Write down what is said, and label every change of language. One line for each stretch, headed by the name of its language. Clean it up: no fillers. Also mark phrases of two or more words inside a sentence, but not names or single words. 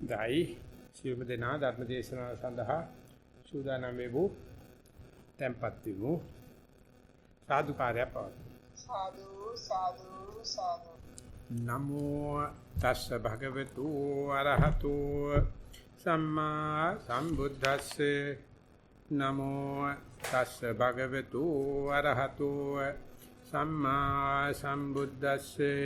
Sinhala: හොඳයි සියලුම දෙනා ධර්ම දේශනාව සඳහා සූදානම් වෙමු. tempත් වෙමු. සාදු කාර්යය පවතුමු. සාදු සාදු සාදු.
Pali: නමෝ තස්ස භගවතු අරහතු සම්මා සම්බුද්දස්සේ. නමෝ තස්ස භගවතු අරහතු සම්මා සම්බුද්දස්සේ.